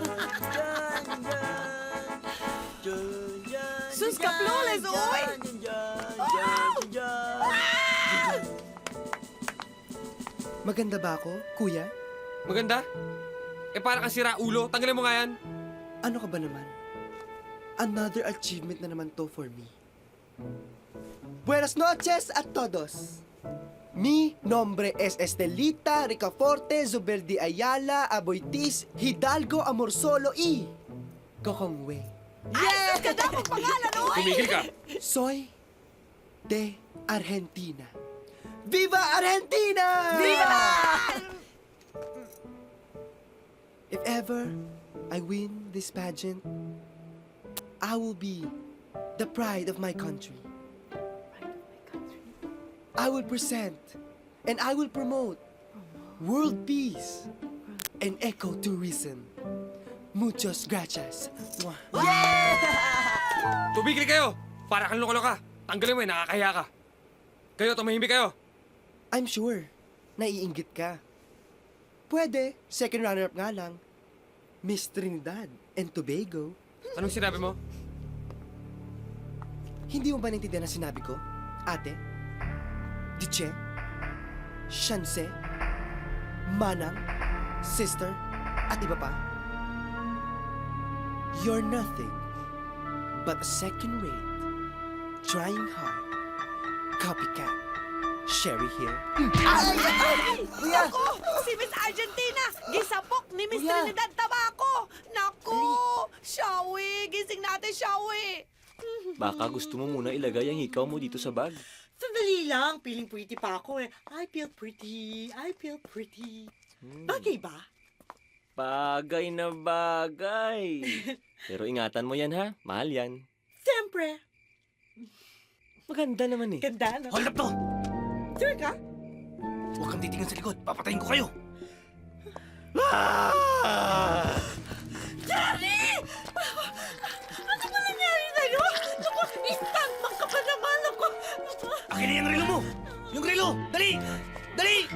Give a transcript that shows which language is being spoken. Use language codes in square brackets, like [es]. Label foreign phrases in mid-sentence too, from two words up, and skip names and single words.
[tl] Sus ka, flawless, oy! Maganda ba ako, kuya? Maganda? Eh para kang sira ulo, tanggalin mo nga yan. Ano ka ba naman? [en] Another achievement [tl] na naman to [en] for me. [es] Buenas noches a todos. Mi nombre es Estelita Ricaforte Zubeldi Ayala Aboitis Hidalgo Amorsolo y Kokongwe. Yes! Ka daw ang pangalan, oy! Tumigil ka. Soy de Argentina. Viva Argentina! Viva! [en] If ever I win this pageant, I will be the pride of my country. I will present and I will promote world peace and ecotourism. [es] Muchos gracias. Mwah. [tl] Tumigil kayo! Para kang loka-loka. Tanggalin mo yan, nakakahiya ka. Kayo, tumahimik kayo. [en] I'm sure, [tl] naiinggit ka. Pwede, [en] second runner-up [tl] nga lang. Miss Trinidad and Tobago. Anong sinabi mo? Hindi mo ba naintindihan ang sinabi ko, ate? Diche? Shanse? Manang? Sister? At iba pa? [en] You're nothing but a second-rate, trying hard, copycat, Sherry here. [tl] Kuya! Ako! Si Miss Argentina! [ceb] Gisapok ni Miss [tl] Kuya! Trinidad Tabaco! Naku! Shawi! Gising natin, Shawi! Baka gusto mo muna ilagay ang hikaw mo dito sa bag. Sandali lang, [en] feeling pretty [tl] pa ako eh. [en] I feel pretty, I feel pretty. [tl] Bagay ba? Bagay na bagay. Pero ingatan mo yan ha, mahal yan. Siyempre. Maganda naman eh. Ganda, no? [en] Hold up to! [tl] Sure ka? Huwag kang titingnan sa likod. Papatayin ko kayo. Jerry! Ano ba nangyari sa'yo? Naku, stuntman ka pa naman. Naku. Akin na yung relo mo! Yung relo! Dali! Dali!